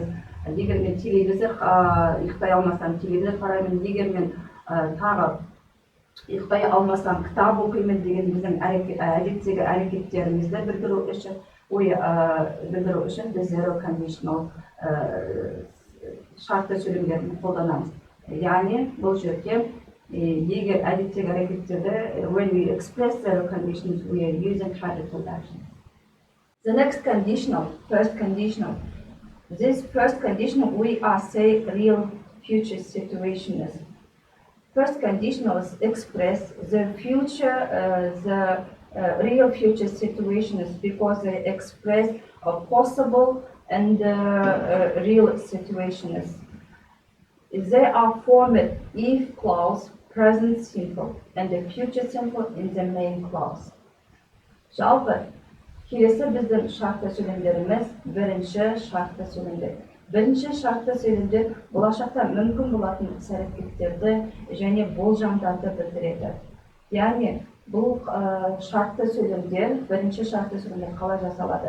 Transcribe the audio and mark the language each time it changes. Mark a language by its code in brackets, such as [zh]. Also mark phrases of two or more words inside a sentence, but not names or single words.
[kk] Егер мен телевизор ұйықтай алмасам, телевизор қараймын, егер мен тағы ұйықтай алмасам, кітап оқимын деген біздің әдеттегі әрекеттерімізді білдіру үшін біз [en] zero conditional [kk] шартты сөйлемдерін қолданамыз. Яғни бұл жерде егер әдеттегі әрекеттерді [en] when we express zero conditions we are using capital action. The next conditional, first conditional. This first conditional we are say real future situations. First conditionals express the future, real future situations because they express a possible and real situations. They are formed if clause, present simple, and the future simple in the main clause. [kk] Жалпы, келесі біздің шартты сөйлемдеріміз бірінші шартты сөйлемдер. Бірінші шартты сөйлемдер болашақта мүмкін болатын іс-әрекеттерді және болжамдарды білдіреді. Яғни бұл шартты сөйлемдер, бірінші шартты сөйлемдер қалай жасалады?